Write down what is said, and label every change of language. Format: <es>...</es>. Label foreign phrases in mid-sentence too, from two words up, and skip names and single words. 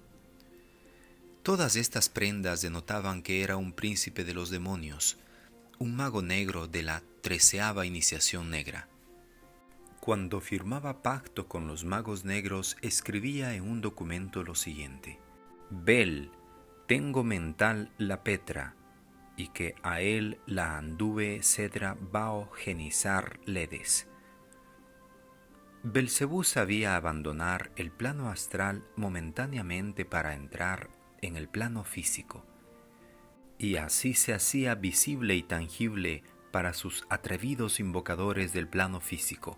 <es>Todas estas prendas denotaban que era un príncipe de los demonios, un mago negro de la 13ª iniciación negra. Cuando firmaba pacto con los magos negros, escribía en un documento lo siguiente: Bel, tengo mental la Petra, y que a él la anduve cedra bao genizar ledes. Belcebú sabía abandonar el plano astral momentáneamente para entrar en el plano físico, y así se hacía visible y tangible para sus atrevidos invocadores del plano físico.</es>